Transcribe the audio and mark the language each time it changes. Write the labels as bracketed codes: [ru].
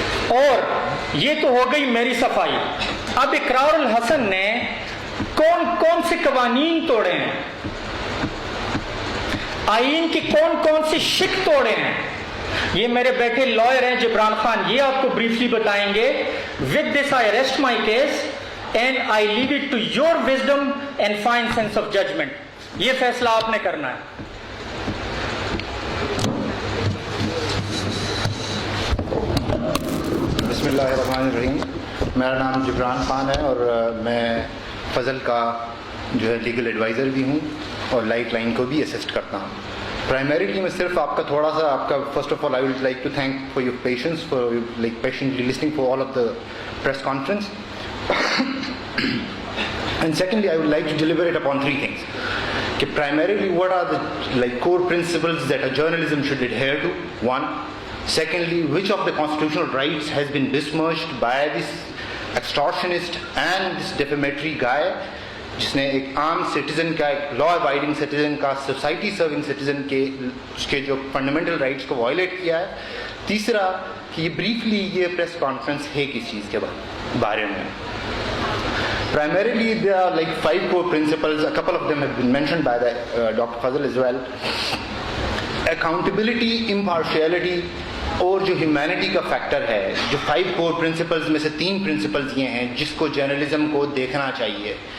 [ur] اور یہ تو ہو گئی میری صفائی. اب اقرار الحسن نے کون کون سے قوانین توڑے ہیں, آئین کی کون کون سی شک توڑے ہیں, یہ میرے بیٹھے لائر ہیں جبران خان, یہ آپ کو بریفلی بتائیں گے. [en] With this I rest my case and I leave it to your wisdom and fine sense of judgment. [ur] یہ فیصلہ آپ نے کرنا ہے. [ar] بسم اللہ الرحمن الرحیم. [ur] میرا نام جبران خان ہے اور میں فضل کا جو ہے لیگل ایڈوائزر بھی ہوں اور لائف لائن کو بھی اسسٹ کرتا ہوں. [en] primarily [ur] میں صرف آپ کا [en] تھوڑا سا آپ کا first of all I would like to thank for your patience, for like patiently listening for all of the press conference. And secondly I would like to deliberate upon three things. کہ primarily what are the like core principles that a journalism should adhere to? One. Secondly, which of the constitutional rights has been besmirched by this extortionist and this defamatory guy [ur] جس نے ایک عام citizen کا, ایک law abiding citizen کا, society serving citizen کے اس کے جو فنڈامنٹل رائٹس کو وائلیٹ کیا ہے. تیسرا کہ یہ بریفلی یہ پریس کانفرنس ہے کس چیز کے بارے میں. [en] Primarily there are like 5 core principles, a couple of them have been mentioned by the Dr. Fazal as well. Accountability, impartiality [ur] اور جو ہیومینٹی کا فیکٹر ہے, جو 5 کور پرنسپلز میں سے 3 پرنسپلز یہ ہیں جس کو جرنلزم کو دیکھنا چاہیے.